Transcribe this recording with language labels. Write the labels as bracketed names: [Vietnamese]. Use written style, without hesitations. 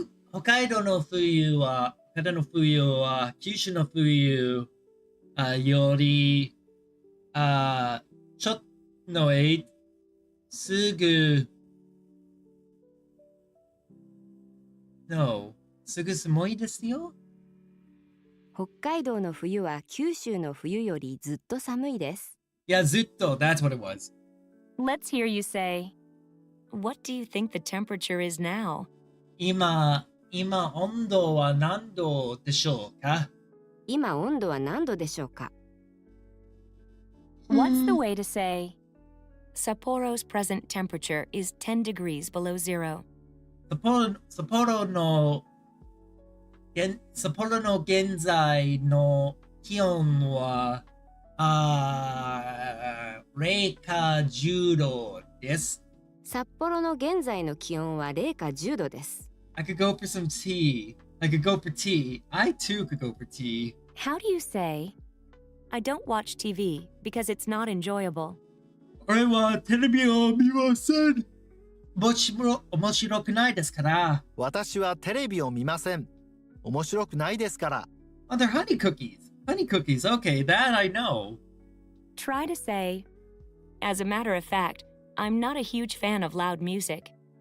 [Japanese] 北海道の冬は九州の冬よりちょっとすぐすぐ寒いですよ。北海道の冬は九州の冬よりずっと寒いです。 [English] Yeah, ずっと that's what it was. Let's hear you say, What do you think the temperature is now? [Japanese] 今温度は何度でしょうか？今温度は何度でしょうか？ [English] What's the way to say, Sapporo's present temperature is 10 degrees below zero? [Japanese] 札幌の現在の気温は0か10度です。札幌の現在の気温は0か10度です。 [English] I could go for some tea. I could go for tea. I too could go for tea. How do you say, I don't watch TV because it's not enjoyable? [Japanese] 俺はテレビを見ません。面白くないですから。私はテレビを見ません。面白くないですから。 [English] Oh, they're honey cookies. Honey cookies. Okay, that I know. Try to say, As a matter of fact, I'm not a huge fan of loud music.